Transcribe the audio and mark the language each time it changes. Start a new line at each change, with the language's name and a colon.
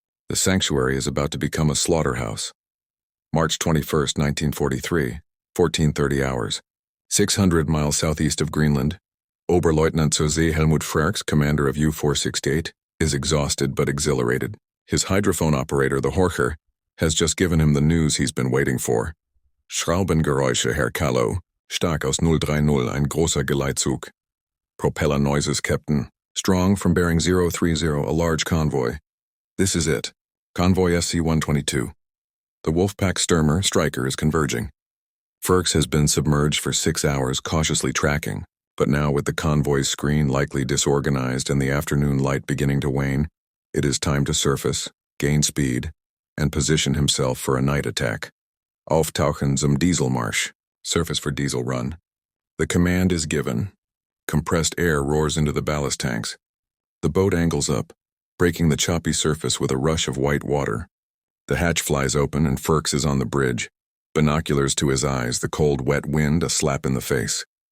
English: The sanctuary is about to become a slaughterhouse. March 21, 1943, 14:30 hours, 600 miles southeast of Greenland. Oberleutnant zur See Helmut Frerks, commander of U-468, is exhausted but exhilarated. His hydrophone operator, the Horcher, has just given him the news he's been waiting for.
German: Schraubengeräusche, Herr Kallow. Stark aus 030, ein großer Geleitzug.
English: Propeller noises, Captain. Strong from bearing 030, a large convoy. This is it. Convoy SC-122. The Wolfpack Stürmer, Striker, is converging. Frerks has been submerged for 6 hours, cautiously tracking. But now, with the convoy's screen likely disorganized and the afternoon light beginning to wane, it is time to surface, gain speed, and position himself for a night attack.
German: Auftauchen zum Dieselmarsch.
English: Surface for diesel run. The command is given. Compressed air roars into the ballast tanks. The boat angles up, breaking the choppy surface with a rush of white water. The hatch flies open and Frerks is on the bridge. Binoculars to his eyes, the cold, wet wind a slap in the face.